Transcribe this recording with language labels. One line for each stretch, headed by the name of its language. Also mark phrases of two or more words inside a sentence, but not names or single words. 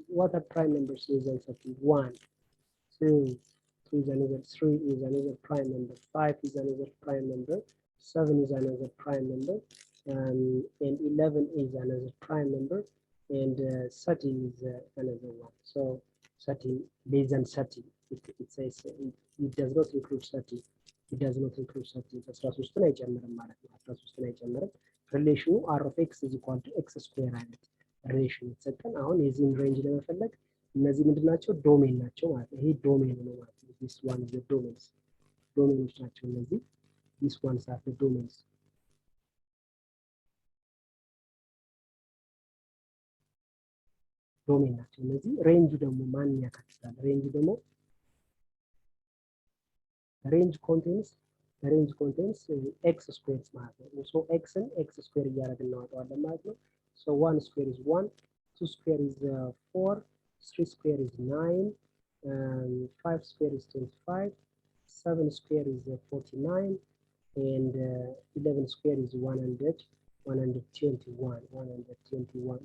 English: What are prime numbers less than 30? 1, 2, 2 is another, 3 is another prime number, 5 is another prime number, 7 is another prime number, and 11 is another prime number, and 30 is another one. So 30 less than 30, it says it does not include 30. It does not include 30.
Amharic: አስራሶስትን አይጨምርም ማለት ነው። አስራሶስትን አይጨምርም። ሪሌሽኑ
English: r of x is equal to x square
Amharic: አይነት ሪሌሽን የተሰጠን። አሁን የዚህን ሬንጅ ለመፈለግ እነዚህ ምንድናቸው? ዶሜን ናቸው ማለት ነው። ይሄ ዶሜን ነው ማለት ነው።
English: this one is the domains
Amharic: ዶሜኖች ናቸው እነዚህ።
English: this ones are the domains
Amharic: ዶሜን ናቸው እነዚህ። ሬንጅ ደግሞ ማን ያካትታል?
English: ሬንጅ ደግሞ range contains x squared
Amharic: ማለት ነው።
English: so x ን x square
Amharic: እያደረግን እናወጣዋለን ማለት ነው።
English: so 1 square is 1, 2 square is 4, 3 square is 9, 5 square is 25, 7 square is 49, and 11 square is 121.